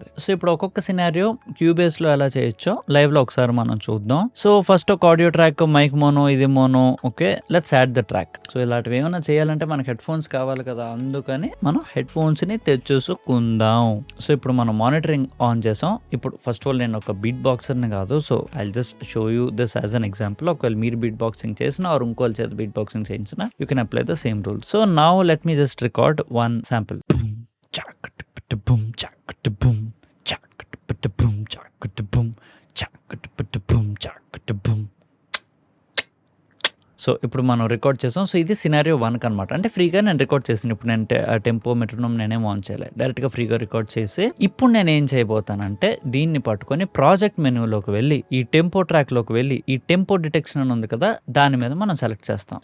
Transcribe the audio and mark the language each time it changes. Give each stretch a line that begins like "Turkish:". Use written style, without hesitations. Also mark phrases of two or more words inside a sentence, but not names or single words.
Telugu: సో ఇప్పుడు ఒక్కొక్క సినారియో క్యూబేస్ లో ఎలా చేయొచ్చో లైవ్ లో ఒకసారి మనం చూద్దాం.
English: So first ఒక audio track, mic mono, ఇది మోనో. Okay, let's add the track.
Telugu: సో ఇలాంటివి ఏమైనా చేయాలంటే మనకి హెడ్ ఫోన్స్ కావాలి కదా, అందుకని మనం హెడ్ ఫోన్స్ ని తెచ్చేసుకుందాం.
English: సో
Telugu: ఇప్పుడు మనం
English: monitoring on
Telugu: చేసాం. ఇప్పుడు
English: first of all
Telugu: నేను ఒక
English: beat boxer
Telugu: ని కాదు,
English: so I just show you this as an example. ఒకవేళ మీరు beat boxing చేసినా ఆర్ ఇంకోళ్ళ చేత beat boxing చేయించినా you can apply the same rule. So now let me just record one sample. Boom, chak, boom, chak, boom, chak, boom, chak, boom, chak, boom.
Telugu: సో ఇప్పుడు మనం రికార్డ్ చేసాం. సో ఇది సినారియో 1 అనమాట. అంటే ఫ్రీగా నేను రికార్డ్ చేసాను. ఇప్పుడు నేను
English: tempo metronome
Telugu: నేనేం ఆన్ చేయలేదు, డైరెక్ట్ గా ఫ్రీగా రికార్డ్ చేసి ఇప్పుడు నేను ఏం చేయబోతానంటే దీన్ని పట్టుకొని
English: project menuలోకి
Telugu: వెళ్ళి ఈ
English: tempo track
Telugu: లోకి వెళ్ళి ఈ
English: tempo detection
Telugu: అని ఉంది కదా దాని మీద మనం సెలెక్ట్ చేస్తాం.